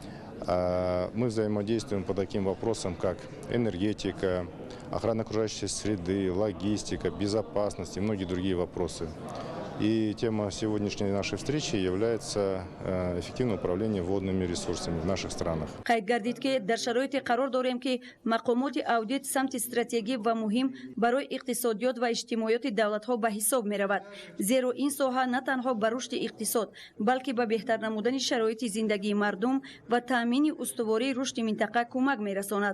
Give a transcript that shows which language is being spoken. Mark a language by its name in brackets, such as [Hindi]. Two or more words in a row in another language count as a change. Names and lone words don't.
[Russian] Мы взаимодействуем по таким вопросам, как энергетика, охрана окружающей среды, логистика, безопасность и многие другие вопросы. И тема сегодняшней нашей встречи является эффективное управление водными ресурсами в наших странах. [Tajik] قید گردید که در شرایطی قرار داریم که مقامات اودیت سمت استراتژی و مهم برای اقتصادیات و اجتماعیات دولت‌ها به حساب می‌رود، زیرا این ساحه نه تنها بر رشد اقتصاد بلکه به بهتر نمودن شرایط زندگی مردم و تامین استواری رشد منطقه کمک می‌رساند.